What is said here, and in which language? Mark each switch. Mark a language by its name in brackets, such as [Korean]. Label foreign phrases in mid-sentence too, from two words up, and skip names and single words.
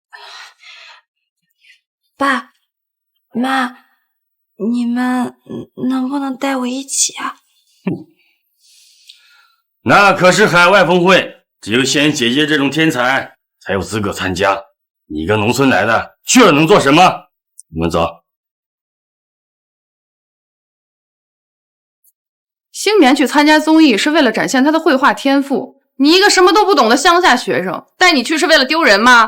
[Chinese] 爸媽，你們能不能帶我一起啊？那可是海外峰會，只有仙姐姐這種天才才有資格參加。你一個農村來的，去了能做什麼？我們走。星棉去參加綜藝是為了展現她的繪畫天賦， 你一个什么都不懂的乡下学生，带你去是为了丢人吗？